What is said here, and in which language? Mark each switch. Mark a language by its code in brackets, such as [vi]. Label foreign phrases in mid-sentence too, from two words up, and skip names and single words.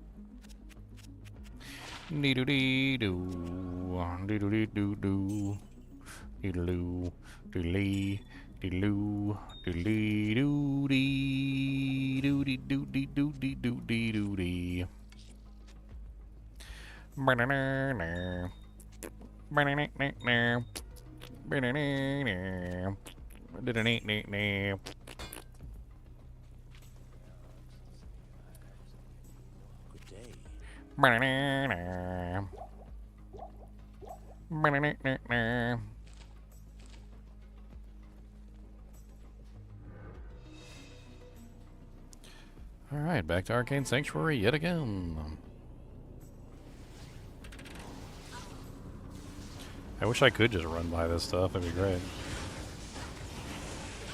[en] Dee-doo-dee-doo. Dee-doo-dee-doo-doo. Dee-doo-doo. Dee-lee. Dee-loo. Dee-lee-doo-dee. Doo-dee-doo-dee-doo-dee-doo-dee-doo-dee. Ba-na-na-na. Ba-na-na-na-na. Ba-na-na-na. Da-da-na-na-na. Good day. Ba-na-na-na. Ba-na-na-na-na. Alright, back to Arcane Sanctuary yet again. I wish I could just run by this stuff, that'd be great.